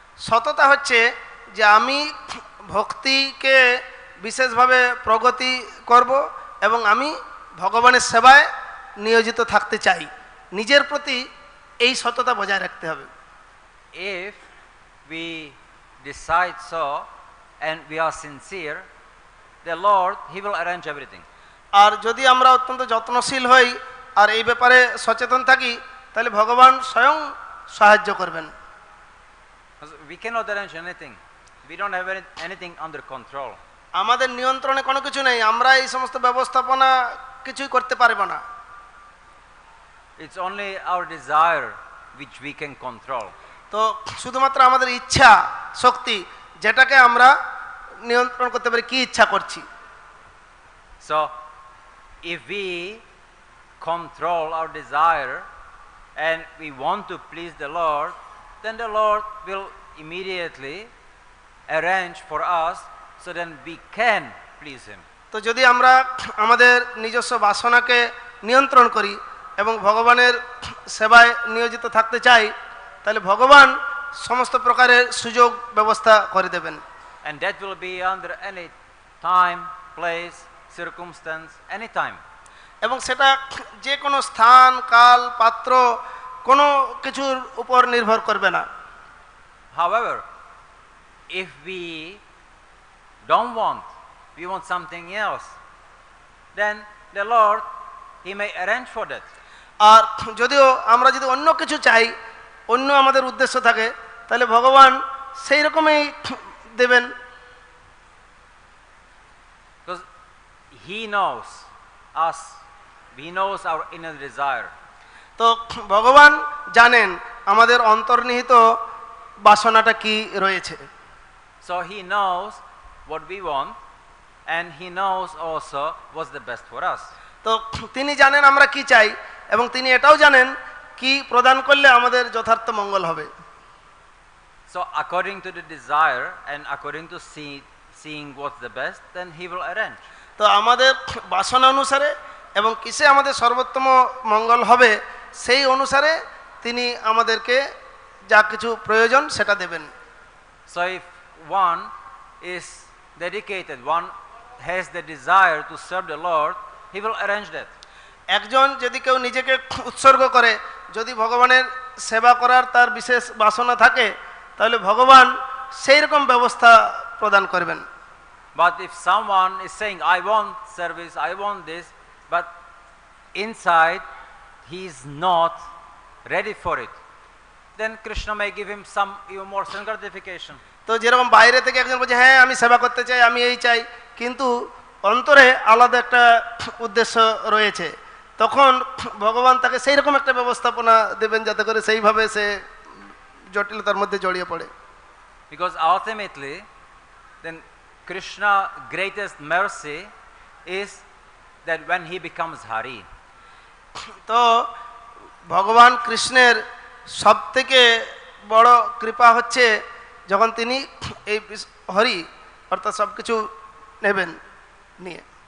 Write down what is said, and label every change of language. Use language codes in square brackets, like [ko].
[bn] সততা হচ্ছে যে আমি ভক্তিকে বিশেষভাবে প্রগতি করব এবং আমি ভগবানের সেবায় নিয়োজিত থাকতে চাই। নিজের প্রতি এই সততা বজায় রাখতে হবে। [en] If we decide so and we are sincere, the Lord, He will arrange everything. [bn] আর যদি আমরা অত্যন্ত যত্নশীল হই আর এই ব্যাপারে সচেতন থাকি, তাহলে ভগবান স্বয়ং সাহায্য করবেন। [en] We cannot arrange anything. We don't have anything under control. [bn] আমাদের নিয়ন্ত্রণে কোনো কিছু নেই, আমরা এই সমস্ত ব্যবস্থাপনা কিছুই করতে পারবো না। [en] It's only our desire which we can control. [bn] তো শুধুমাত্র আমাদের ইচ্ছা শক্তি, যেটাকে আমরা নিয়ন্ত্রণ করতে পারি, কি ইচ্ছা করছি। [en] So if we control our desire and we want to please the Lord, then the Lord will immediately arrange for us so then we can please Him. [bn] তো যদি আমরা আমাদের নিজস্ব বাসনাকে নিয়ন্ত্রণ করি এবং ভগবানের সেবায় নিয়োজিত থাকতে চাই, তাহলে ভগবান সমস্ত প্রকারের সুযোগ ব্যবস্থা করে দেবেন। [en] And that will be under any time, place, circumstance, any time. [bn] এবং সেটা যে কোনো স্থান, কাল, পাত্র, কোনো কিছুর উপর নির্ভর করবে না। [en] However, if we don't want, we want something else, then the Lord, He may arrange for that. [bn] আর যদিও আমরা যদি অন্য কিছু চাই, অন্য আমাদের উদ্দেশ্য থাকে, তাহলে ভগবান সেই রকমই দেবেন। [en] Because He knows us, He knows our inner desire. [bn] তো ভগবান জানেন আমাদের অন্তর্নিহিত বাসনাটা কি রয়েছে। [en] So He knows what we want, and He knows also what's the best for us. [bn] তো তিনি জানেন আমরা কি চাই এবং তিনি এটাও জানেন কি প্রদান করলে আমাদের যথার্থ মঙ্গল হবে। [en] So according to the desire and according to seeing what's the best, then he will arrange. [bn] তো আমাদের বাসনা অনুসারে এবং কিসে আমাদের সর্বোত্তম মঙ্গল হবে সেই অনুসারে তিনি আমাদেরকে যা কিছু প্রয়োজন সেটা দেবেন। [en] So if one is dedicated, one has the desire to serve the Lord, he will arrange that. [bn] একজন যদি কেউ নিজেকে উৎসর্গ করে, যদি ভগবানের সেবা করার তার বিশেষ বাসনা থাকে, তাহলে ভগবান সেই রকম ব্যবস্থা প্রদান করবেন। [en] But if someone is saying, I want service, I want this, but inside he is not ready for it, then Krishna may give him some even more gratification. [bn] তো যেরকম বাইরে থেকে একজন বলছে হ্যাঁ আমি সেবা করতে চাই, আমি এই চাই, কিন্তু অন্তরে আলাদা একটা উদ্দেশ্য রয়েছে, তখন ভগবান তাকে সেই রকম একটা ব্যবস্থাপনা দেবেন যাতে করে সেইভাবে সে জটিলতার মধ্যে জড়িয়ে পড়ে। [en] Because ultimately, then Krishna greatest mercy is that when he becomes Hari. [bn] তো ভগবান কৃষ্ণের সবথেকে বড় কৃপা হচ্ছে যখন তিনি এই হরি অর্থাৎ সব কিছু নেবেন নিয়ে।